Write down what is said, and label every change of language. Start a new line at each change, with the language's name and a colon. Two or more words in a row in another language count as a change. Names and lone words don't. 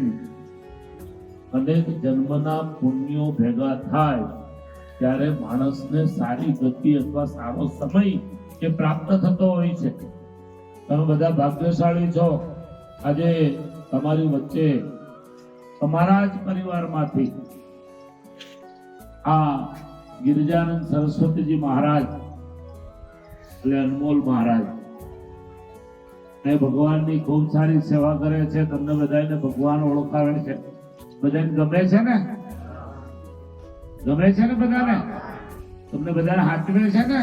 Gujarati: અનેક જન્મના પુણ્યો ભેગા થાય ત્યારે માણસને સારી ગતિ અથવા સારો સમય એ પ્રાપ્ત થતો હોય છે. તમે બધા ભાગ્યશાળી છો. આજે તમારી વચ્ચે તમારા જ પરિવારમાંથી આ गिरिजानंद सरस्वती जी महाराज એટલે અનમોલ મહારાજ એ ભગવાનની ખૂબ સારી સેવા કરે છે. તમને બધાને ભગવાન ઓળખાવે છે. બધાને ગમે છે ને? ગમે છે ને બધાને? તમને બધાને હાથવે છે ને?